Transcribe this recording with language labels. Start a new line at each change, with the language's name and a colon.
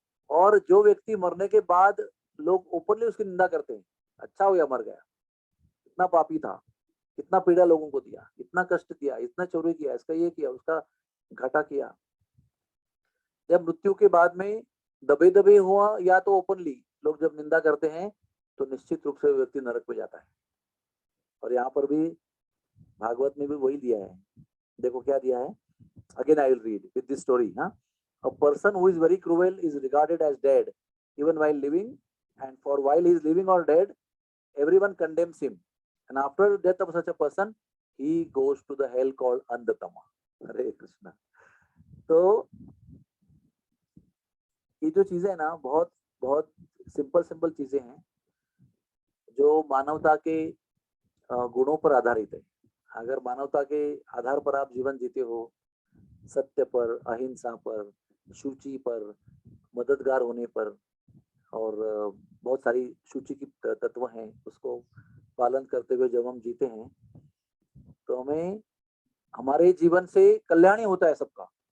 Hindi: और जो व्यक्ति मरने के बाद लोग ओपनली उसकी निंदा करते हैं, अच्छा हो या मर गया, इतना पापी था, इतना पीड़ा लोगों को दिया, इतना कष्ट दिया, इतना चोरी किया, इसका ये किया, उसका घाटा किया, जब मृत्यु के बाद में दबे दबे हुआ या तो ओपनली लोग जब निंदा करते हैं, तो निश्चित रूप से व्यक्ति नरक में जाता है। और यहाँ पर भी भागवत में भी वही दिया है, देखो क्या दिया है,
English: Again I will read with this story. A person who is very cruel is regarded as dead even while living, and for while he is living or dead, everyone condemns him, and after death of such a person, he goes to the hell called Andatama.
Hindi: हरे कृष्णा। तो ये जो चीजें है ना, बहुत बहुत simple simple चीजें हैं जो मानवता के गुणों पर आधारित है। अगर मानवता के आधार पर आप जीवन जीते हो, सत्य पर, अहिंसा पर, शुचि पर, मददगार होने पर, और बहुत सारी शुचि की तत्व हैं, उसको पालन करते हुए जब हम जीते हैं, तो हमें हमारे जीवन से कल्याण ही होता है सबका।